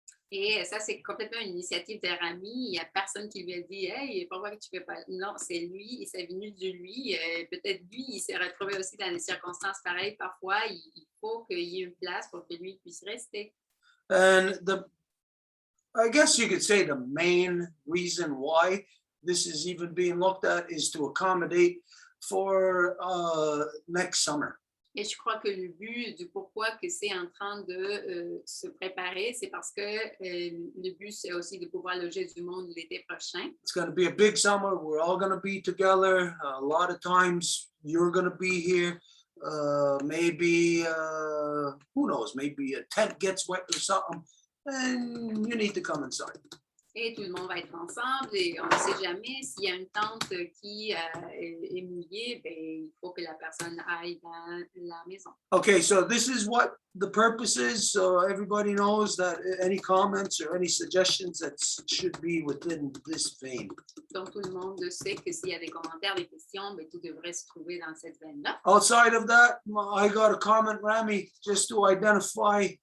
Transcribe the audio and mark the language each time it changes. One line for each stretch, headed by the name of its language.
French: Et ça, c'est complètement une initiative de Rami. Il n'y a personne qui lui a dit « Hey, pourquoi tu ne fais pas? » Non, c'est lui, et c'est venu de lui. Peut-être lui, il s'est retrouvé aussi dans des circonstances pareilles. Parfois, il faut qu'il y ait une place pour que lui puisse rester.
English: And I guess you could say the main reason why this is even being looked at is to accommodate for next summer.
French: Et je crois que le but du pourquoi que c'est en train de se préparer, c'est parce que le but, c'est aussi de pouvoir loger du monde l'été prochain.
English: It's going to be a big summer. We're all going to be together. A lot of times you're going to be here. Maybe, who knows, maybe a tent gets wet or something, and you need to come inside.
French: Et tout le monde va être ensemble et on ne sait jamais s'il y a une tente qui est mouillée, ben, il faut que la personne aille dans la maison.
English: Okay, so this is what the purpose is. So everybody knows that any comments or any suggestions that should be within this vein.
French: Donc, tout le monde sait que s'il y a des commentaires, des questions, ben, tout devrait se trouver dans cette veine-là.
English: Outside of that, I got a comment, Rami, just to identify.